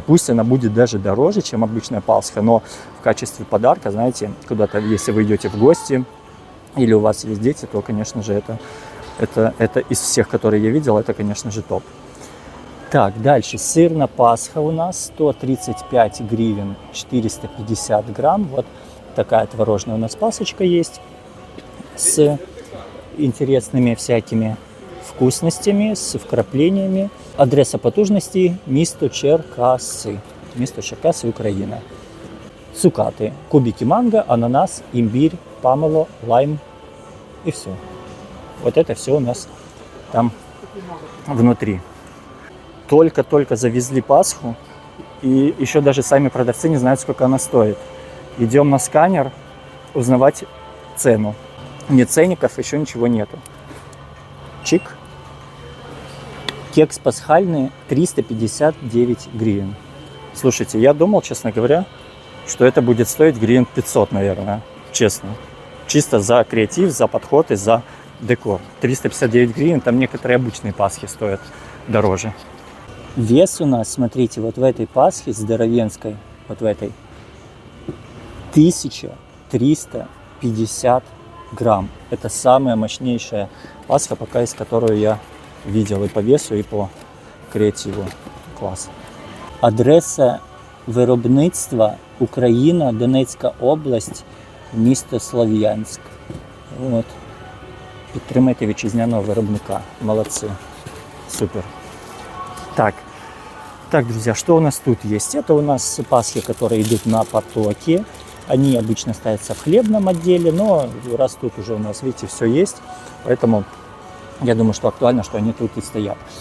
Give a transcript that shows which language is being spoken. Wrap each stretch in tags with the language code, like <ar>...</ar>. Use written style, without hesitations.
<ru>Пусть она будет даже дороже, чем обычная Пасха, но в качестве подарка, знаете, куда-то, если вы идете в гости или у вас есть дети, то, конечно же, это из всех, которые я видел, это, конечно же, топ. Так, дальше. Сырная Пасха у нас 135 гривен, 450 грамм. Вот такая творожная у нас пасочка есть с интересными всякими вкусностями, с вкраплениями.</ru> <uk>Адреса потужності місто Черкаси. Місто Черкаси, Україна.</uk> <ru>Цукаты, кубики манго, ананас, имбирь, помело, лайм и все. Вот это все у нас там внутри. Только-только завезли Пасху, и еще даже сами продавцы не знают, сколько она стоит. Идем на сканер узнавать цену. Нет ценников, еще ничего нету. Чик. Кекс пасхальный 359 гривен. Слушайте, я думал, честно говоря, что это будет стоить гривен 500, наверное. Честно. Чисто за креатив, за подход и за декор. 359 гривен, там некоторые обычные Пасхи стоят дороже. Вес у нас, смотрите, вот в этой Пасхе здоровенской, вот в этой, 1350 грамм. Это самая мощнейшая Пасха, пока из которой я видел и по весу, и по креативу. Класс.</ru> <uk>Адреса виробництва Україна, Донецька область, місто Слов'янськ. От. Підтримайте вітчизняного виробника.</uk> <ru>Молодцы. Супер. Так, друзья, что у нас тут есть? Это у нас Пасхи, которые идут на потоке. Они обычно ставятся в хлебном отделе, но раз тут уже у нас, видите, все есть, поэтому я думаю, что актуально, что они тут и стоят.</ru>